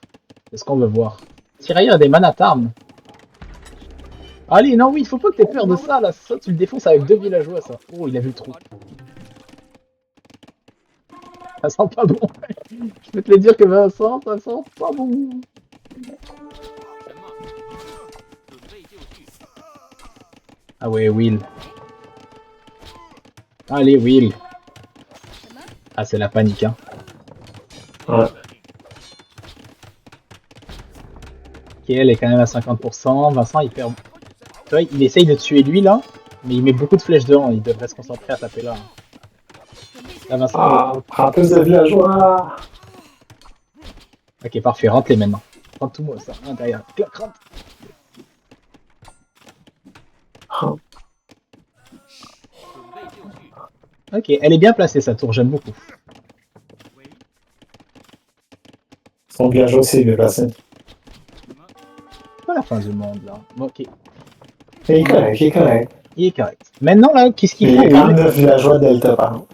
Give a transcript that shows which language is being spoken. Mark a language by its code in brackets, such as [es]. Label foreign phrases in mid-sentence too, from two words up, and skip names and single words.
[fr] C'est ce qu'on veut voir. Tirailleur a des manatarmes. Allez, non, oui, il faut pas que t'aies peur de ça, là. Ça, tu le défonces avec 2 villageois, ça. Oh, il a vu le trou. Ça sent pas bon. Je peux te le dire que Vincent, ça sent pas bon. [zh] 什么？准备就绪。 [fr] Ah ouais, Will. Allez, Will. Ah, c'est la panique, hein. Ouais. Ok, elle est quand même à 50%. Vincent, il perd. Tu vois, il essaye de tuer lui, là. Mais il met beaucoup de flèches devant. Il devrait se concentrer à taper là. Là, Vincent. Ah, prends plus de villageois. Ok, parfait. Rentre les maintenant. Rentre tout moi, ça. À l'intérieur. Clac, rentre. Ah, [zh] 准备就绪。 [fr] Ok, elle est bien placée, sa tour. J'aime beaucoup. [zh] 喂， [fr] son villageois aussi est bien placé. [zh] 什么？ [fr] C'est pas la fin du monde, là. Bon, ok. Il est correct, il est correct. Il est correct. Maintenant, là, qu'est-ce qu'il Il faut, y a quand Will? même 9 villageois delta par contre.